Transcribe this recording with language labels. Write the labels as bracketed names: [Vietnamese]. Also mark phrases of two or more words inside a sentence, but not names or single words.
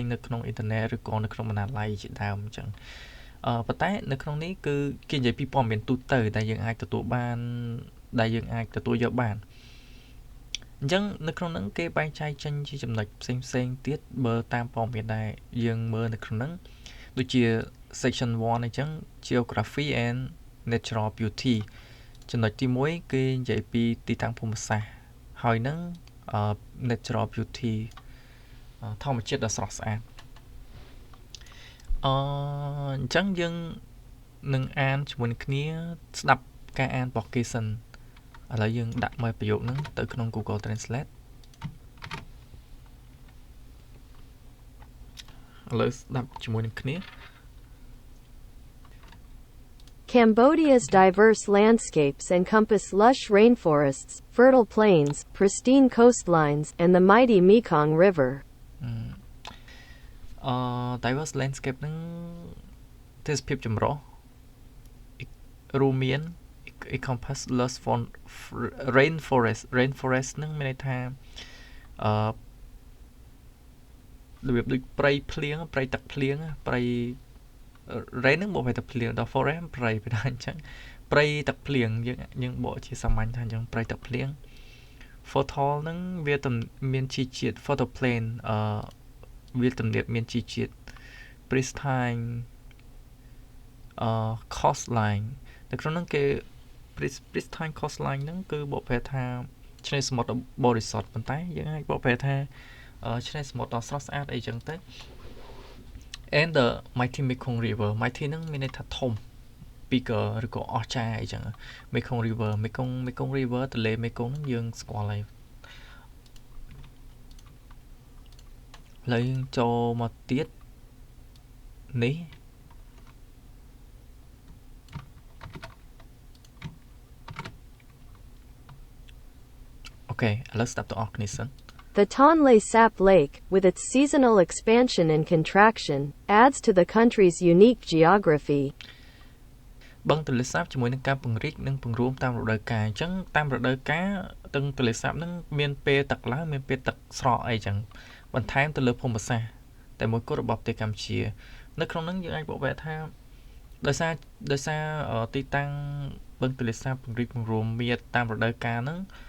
[Khmer] នៅក្នុងអ៊ីនធឺណិតឬក៏នៅក្នុងបណ្ណាល័យជាដើមអញ្ចឹងប៉ុន្តែនៅក្នុងនេះគឺគេនិយាយ ពីព័ត៌មានទូទៅដែលយើងអាចទទួលបានដែលយើងអាចទទួលយកបានអញ្ចឹងនៅក្នុងហ្នឹងគេបែងចែកចេញជាចំណុចផ្សេងទៀតបើតាមព័ត៌មានដែលយើងមើលនៅក្នុងហ្នឹងដូចជា section 1 អញ្ចឹង [English] geography and natural beauty [Khmer] ចំណុចទី1គេនិយាយពីទីតាំងភូមិសាស្ត្រហើយនឹង [English] natural beauty [Khmer] ធម្មជាតិដ៏ស្រស់ស្អាត អញ្ចឹងយើងនឹងអានជាមួយគ្នាស្ដាប់ការអានរបស់គេសិនឥឡូវយើងដាក់មកប្រយោគហ្នឹងទៅក្នុង Google Translate ឥឡូវស្ដាប់ជាមួយនឹងគ្នា [English] Cambodia's diverse landscapes encompass lush rainforests, fertile plains, pristine coastlines, and the mighty Mekong River. Diverse landscape [Khmer] ហ្នឹងទេសភាពចម្រុះរួមមាន [English] encompass lush rainforest [Khmer] ហ្នឹងមានន័យថា របៀបដូចព្រៃភ្លៀងព្រៃទឹកភ្លៀងព្រៃ rain នឹងបកប្រែទឹកភ្លៀងដល់ forest ព្រៃពីដែរអញ្ចឹងព្រៃទឹកភ្លៀងយើងបកជាសាមញ្ញថាអញ្ចឹងព្រៃទឹកភ្លៀង photo ហ្នឹងវាមានជីជាតិ photoplane វាទំនាបមានជីជាតិ pristine coastline នៅក្នុងហ្នឹងគេ [English] pristine coastline [Khmer] ហ្នឹងគឺបកប្រែថាឆ្នេរសមុទ្របរិសុទ្ធប៉ុន្តែ យើងអាចបកប្រែថាឆ្នេរសមុទ្រដ៏ស្រស់ស្អាតអីចឹងទៅ [English] and the mighty Mekong river [Khmer] mighty ហ្នឹងមានន័យថាធំ bigger ឬក៏អស្ចារ្យអីចឹង Mekong river Mekong river ទន្លេ Mekong ហ្នឹងយើងស្គាល់ហើយឥ ឡូវយើងចូលមកទៀតនេះអូខេឥឡូវស្ដាប់ទាំងអស់គ្នាសិន [English] The Tonle Sap Lake, with its seasonal expansion and contraction, adds to the country's unique geography. [Khmer] បឹងទន្លេសាបជាមួយនឹងការពង្រីកនិងពង្រួមតាមរដូវកាលអញ្ចឹងតាមរដូវកាលទឹកទន្លេសាបនឹងមានពេលទឹកឡើងមានពេលទឹកស្រកអីចឹងបន្ថែមទៅលើភូមិសាស្ត្រតែមួយគត់របស់ប្រទេសកម្ពុជានៅក្នុងហ្នឹងយើងអាចបកប្រែថាដោយសារទីតាំងបឹងទន្លេសាបពង្រីកពង្រួមមានតាមរដូវកាលហ្នឹង